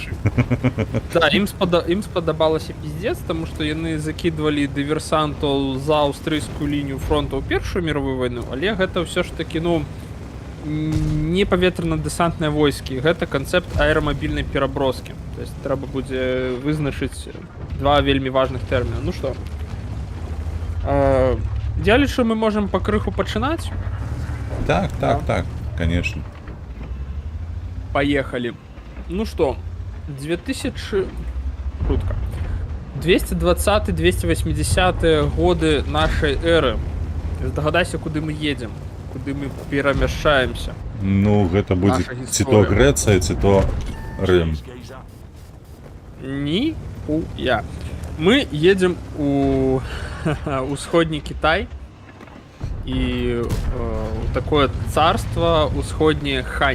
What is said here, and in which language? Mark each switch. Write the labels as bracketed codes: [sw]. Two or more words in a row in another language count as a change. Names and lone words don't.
[be] Да, ім спадабалася пиздец, таму што яны закідвалі дыверсантаў за аўстрыйскую лінію фронту ў Першую міровую вайну, але гэта ўсё ж такі, ну, не паветрана-дэсантныя войскі, гэта канцэпт аэрамабільнай пераброскі. То есть трэба будзе вызначыць два вельмі важных тэрміна. Ну што, я лічу, мы можам пакрыху пачынаць? [ru] Так, конечно. Поехали. Ну что, 220-280 годы нашей эры. [be] Здагадайся, куды мы едем, куды мы перамяшчаемся. Ну, гэта будзе ці то Грэцыя, ці то Рым. Ніхуя. Мы едем у усходні Кітай і такое царство усходняе Хань.